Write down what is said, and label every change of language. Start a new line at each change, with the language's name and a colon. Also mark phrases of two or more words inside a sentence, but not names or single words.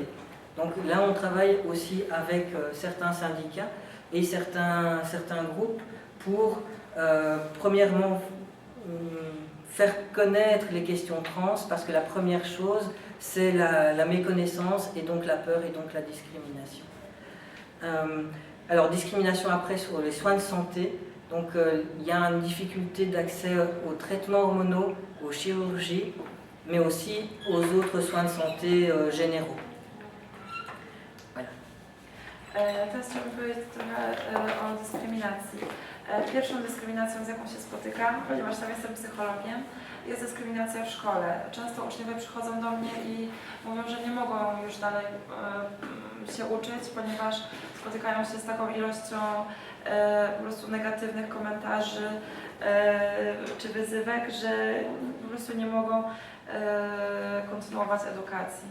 French: Donc là, on travaille aussi avec certains syndicats et certains groupes pour, premièrement, faire connaître les questions trans, parce que la première chose, c'est la méconnaissance et donc la peur et donc la discrimination. Alors, discrimination après sur les soins de santé. Donc, il y a une difficulté d'accès aux traitements hormonaux, aux chirurgies, mais aussi aux autres soins de santé généraux. Voilà.
Polish: Teraz chciałabym powiedzieć trochę o dyskryminacji. Pierwszą dyskryminacją, z jaką się spotykam, ponieważ sam jestem psychologiem, jest dyskryminacja w szkole. Często uczniowie przychodzą do mnie i mówią, że nie mogą już dalej się uczyć, ponieważ spotykają się z taką ilością po prostu negatywnych komentarzy czy wyzywek, że po prostu nie mogą kontynuować edukacji.